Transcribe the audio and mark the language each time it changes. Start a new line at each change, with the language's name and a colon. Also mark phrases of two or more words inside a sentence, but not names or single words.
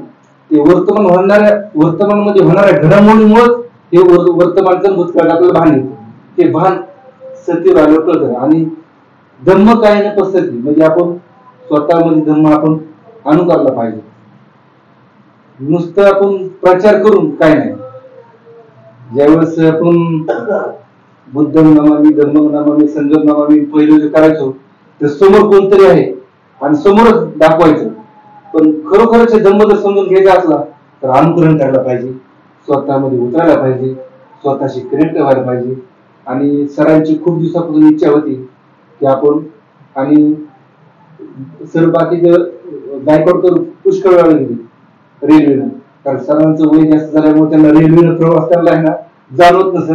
Marathi: ते वर्तमानमध्ये होणाऱ्या घडामोडीमुळे हे वर्तमानचं भूतकाळ आपल्याला भान येतं. ते भान सत्य राहिलं कळतं. आणि धम्म काय ना पसरती, म्हणजे आपण स्वतःमध्ये धम्म आपण अनुकारला पाहिजे. नुसतं आपण प्रचार करून काय नाही. ज्यावेळेस आपण
Pali: बुद्धं नमामि, धम्मं नमामि, संघं नमामि
Marathi: पहिलं जे करायचो, ते समोर कोणतरी आहे आणि समोरच दाखवायचं. पण खरोखरच धम्म जर समजून घ्यायचा असला तर अनुकरण करायला पाहिजे, स्वतःमध्ये उतरायला पाहिजे, स्वतःशी कनेक्ट व्हायला पाहिजे. आणि सरांची खूप दिवसापासून इच्छा होती की आपण, आणि सर बाकीचे गायकवाड तर पुष्कळ वेळा गेली रेल्वेनं, कारण सरांचं वय जास्त झाल्यामुळे त्यांना रेल्वेनं प्रवास करायला आहे ना जाणवत नसेल.